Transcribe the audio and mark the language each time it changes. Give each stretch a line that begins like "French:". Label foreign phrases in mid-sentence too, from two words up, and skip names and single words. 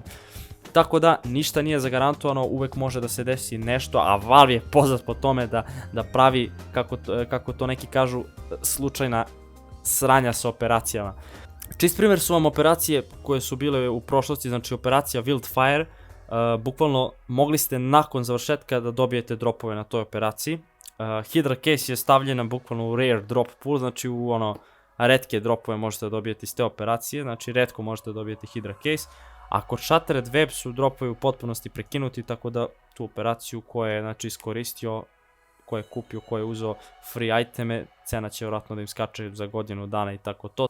Serbian: Tako da ništa nije zagarantovano, uvek može da se desi nešto, a Valve je poznat po tome da pravi, kako to neki kažu, slučajna sranja sa operacijama. Čist primjer su vam operacije koje su bile u prošlosti, znači operacija Wildfire. Bukvalno mogli ste nakon završetka da dobijete dropove na toj operaciji. Hydra Case je stavljena bukvalno u
English: rare drop pool,
Serbian: znači u ono retke dropove možete da dobijete iz te operacije, znači retko možete da dobijete Hydra Case. A kod Shattered Web su dropovi u potpunosti prekinuti, tako da tu operaciju koja je znači iskoristio, ko je kupio, ko je uzeo
English: free iteme,
Serbian: cena će vjerojatno da im skače za godinu dana i tako to.